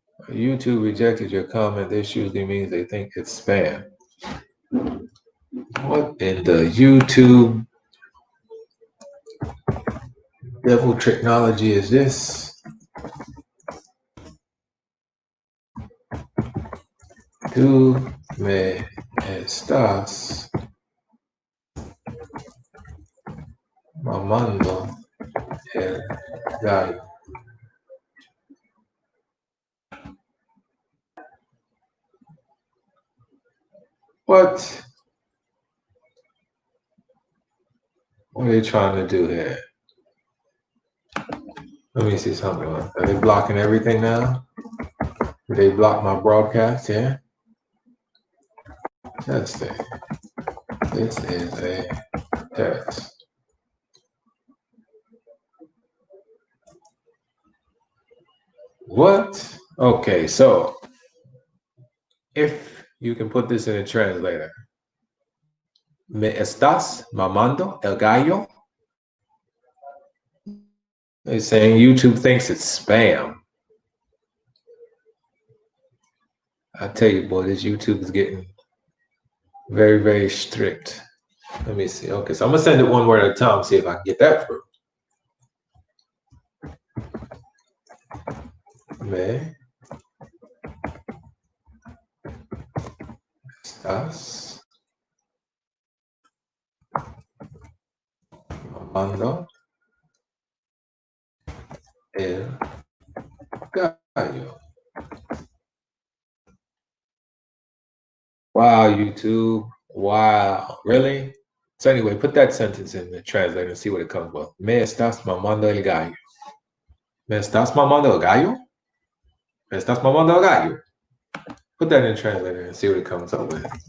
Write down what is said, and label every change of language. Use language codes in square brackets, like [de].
[en] YouTube rejected your comment. This usually means they think it's spam. What in the YouTube devil technology is this? [es] Tú me estás mamando el gallo. [en] What are they trying to do here? Let me see something. Are they blocking everything now? Did they block my broadcast? Yeah. Testing. This is a test. What? Okay, so if you can put this in a translator. [es] Me estás mamando el gallo? [en] They're saying YouTube thinks it's spam. I tell you, boy, this YouTube is getting Very, very strict. Let me see. Okay, so I'm gonna send it one word at a time, see if I can get that through. [es] Me estás mamando el gallo. [en] Wow, YouTube. Wow, really? So anyway, put that sentence in the translator and see what it comes with. [es] Me estás mamando el gallo. Me estás mamando el gallo? Me estás mamando el gallo. [en] Put that in the translator and see what it comes up with.